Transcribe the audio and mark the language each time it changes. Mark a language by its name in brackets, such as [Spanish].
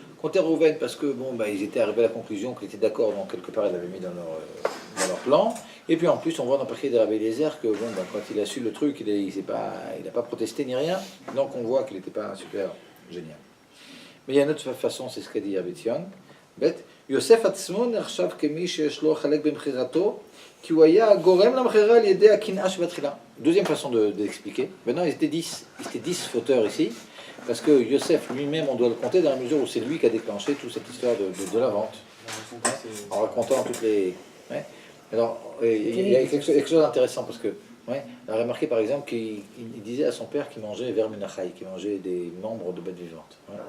[French] Compter Reuven parce que ils étaient arrivés à la conclusion qu'ils étaient d'accord, donc quelque part ils l'avaient mis dans leur plan. Et puis en plus, on voit dans le papier de Rabbi Eliezer que quand il a su le truc, il n'a pas protesté ni rien, donc on voit qu'il n'était pas super génial. Mais il y a une autre façon, c'est ce qu'a dit Rabbi Tzion. bête. [Hebrew] Yosef atzmo נחשב כמי שיש לו חלק במכירתו, כי הוא היה גורם למכירה על ידי הקנאה שבתחילה. [French] Deuxième façon d'expliquer. Maintenant, ils étaient 10 fauteurs ici, parce que Yosef lui-même, on doit le compter dans la mesure où c'est lui qui a déclenché toute cette histoire de la vente. En racontant toutes les... Ouais. Alors, il y a quelque chose d'intéressant, parce que, on a remarqué par exemple qu'il disait à son père qu'il mangeait verminachai, qu'il mangeait des membres de bêtes vivantes.